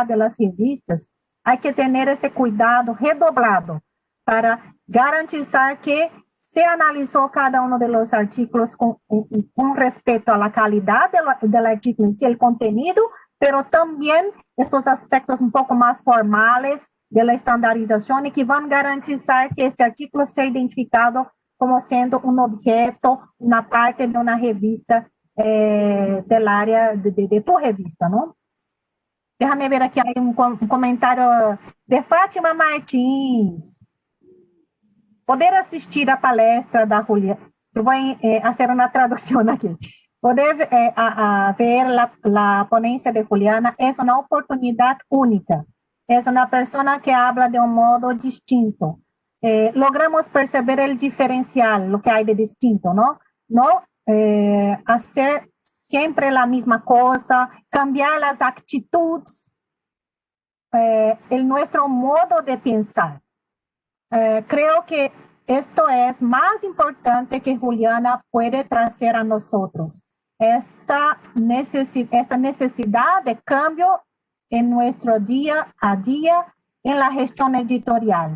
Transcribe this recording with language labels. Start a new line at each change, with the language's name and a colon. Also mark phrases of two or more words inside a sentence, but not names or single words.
Spanish: de las revistas, hay que tener este cuidado redoblado para garantizar que se analizó cada uno de los artículos con respecto a la calidad del artículo en sí, el contenido, pero también estos aspectos un poco más formales de la estandarización y que van a garantizar que este artículo sea identificado como siendo un objeto, una parte de una revista del área de tu revista, ¿no? Déjame ver
Portuguese: aqui um comentário de Fátima Martins. Poder assistir a palestra da Juliana, eu vou fazer uma tradução aqui. Poder ver a ponência de Juliana é uma oportunidade única. É uma pessoa que habla de um modo distinto. Logramos perceber o diferencial, o que há de distinto, não? Não fazer sempre a mesma coisa, cambiar as atitudes, o nosso modo de pensar.
Spanish: Creo que esto es más importante que Juliana puede traer a nosotros. Esta necesidad de cambio en nuestro día a día en la gestión editorial.